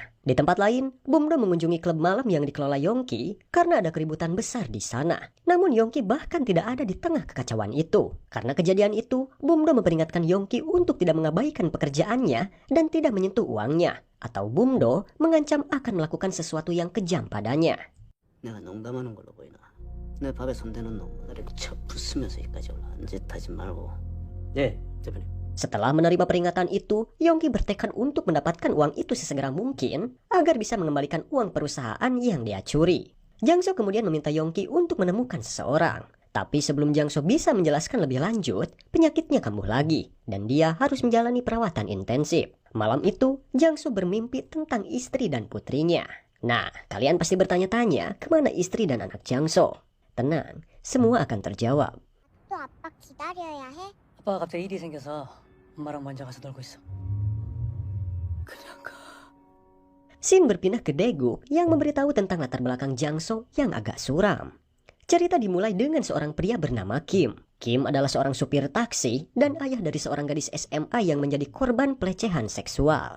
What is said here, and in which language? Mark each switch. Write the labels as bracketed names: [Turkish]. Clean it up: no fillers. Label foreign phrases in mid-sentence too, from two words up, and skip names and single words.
[Indonesian] Di tempat lain, Bumdo mengunjungi klub malam yang dikelola Yongki karena ada keributan besar di sana. Namun Yongki bahkan tidak ada di tengah kekacauan itu. Karena kejadian itu, Bumdo memperingatkan Yongki untuk tidak mengabaikan pekerjaannya dan tidak menyentuh uangnya. Atau Bumdo mengancam akan melakukan sesuatu yang kejam padanya. [Korean] 내가 농담하는 걸로 보이나? 내 밥에 손대는 놈 이렇게 쳐 부수면서 여기까지 올라온 짓 하지 말고. 네. 대표님. [Indonesian] Setelah menerima peringatan itu, Yongki bertekad untuk mendapatkan uang itu sesegera mungkin agar bisa mengembalikan uang perusahaan yang dia curi. Jangso kemudian meminta Yongki untuk menemukan seseorang. Tapi sebelum Jangso bisa menjelaskan lebih lanjut, penyakitnya kambuh lagi dan dia harus menjalani perawatan intensif. Malam itu, Jangso bermimpi tentang istri dan putrinya. Nah, kalian pasti bertanya-tanya kemana istri dan anak Jangso. Tenang, semua akan terjawab. [Korean] 또 아빠 기다려야 해? 아빠가 갑자기 일이 생겨서 엄마랑 먼저 가서 놀고 있어. [Indonesian] Scene berpindah ke Daeguk yang memberitahu tentang latar belakang Jangso yang agak suram. Cerita dimulai dengan seorang pria bernama Kim. Kim adalah seorang supir taksi dan ayah dari seorang gadis SMA yang menjadi korban pelecehan seksual.